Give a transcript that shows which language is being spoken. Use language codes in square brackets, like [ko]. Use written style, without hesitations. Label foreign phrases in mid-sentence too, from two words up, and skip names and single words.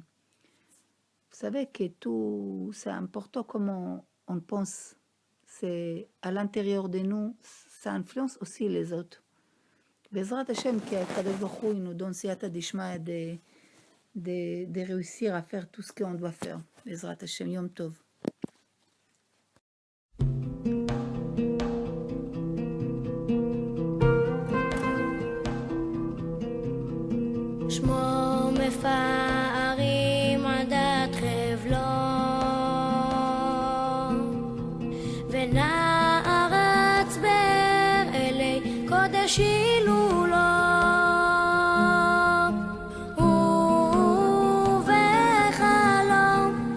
[fr] Vous savez que tout, c'est important comment on pense. C'est à l'intérieur de nous, ça influence aussi les autres. [he] בעזרת השם, [fr] qu' [he] הקדוש ברוך הוא [fr] nous donne [arc] סייעתא דשמיא [fr] de réussir à faire tout ce qu'on doit faire. [he] בעזרת השם יום טוב. שמו מפארים עדת חבלו ונערץ באלי קודש הילולו ובחלום